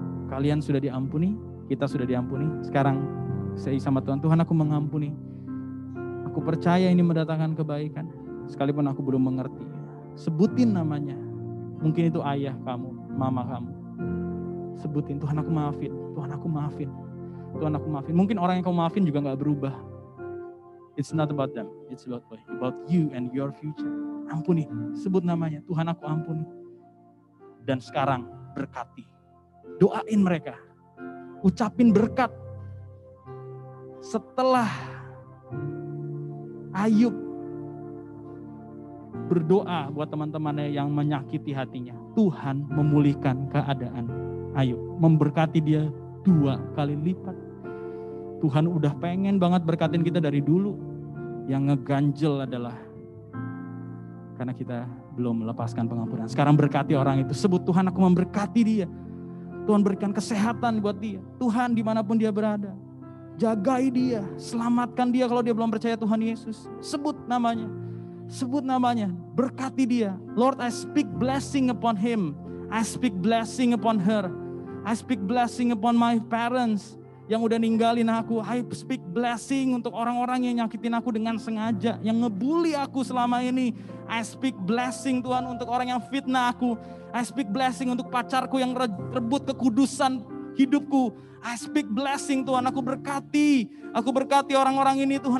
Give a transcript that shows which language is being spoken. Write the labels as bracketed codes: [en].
[id] Kalian sudah diampuni, kita sudah diampuni. Sekarang saya sama Tuhan, Tuhan aku mengampuni. Aku percaya ini mendatangkan kebaikan. Sekalipun aku belum mengerti. Sebutin namanya. Mungkin itu ayah kamu, mama kamu. Sebutin, Tuhan aku maafin, Tuhan aku maafin. Tuhan aku maafin. Mungkin orang yang kamu maafin juga gak berubah. [en] It's not about them, it's about you and your future. [id] Ampuni, sebut namanya, Tuhan aku ampuni. Dan sekarang berkati. Doain mereka, ucapin berkat. Setelah Ayub berdoa buat teman-temannya yang menyakiti hatinya, Tuhan memulihkan keadaan Ayub, memberkati dia 2 kali lipat. Tuhan udah pengen banget berkatin kita dari dulu. Yang ngeganjel adalah karena kita belum melepaskan pengampunan. Sekarang berkati orang itu, sebut Tuhan aku memberkati dia. Tuhan berikan kesehatan buat dia. Tuhan dimanapun dia berada, jagai dia, selamatkan dia kalau dia belum percaya Tuhan Yesus. Sebut namanya, berkati dia. [en] Lord, I speak blessing upon him. I speak blessing upon her. I speak blessing upon my parents [id] yang udah ninggalin aku. [en] I speak blessing [id] untuk orang-orang yang nyakitin aku dengan sengaja, yang ngebully aku selama ini. [en] I speak blessing [id] Tuhan untuk orang yang fitnah aku. I speak blessing untuk pacarku yang rebut kekudusan hidupku. [en] I speak blessing [id] Tuhan, aku berkati orang-orang ini Tuhan.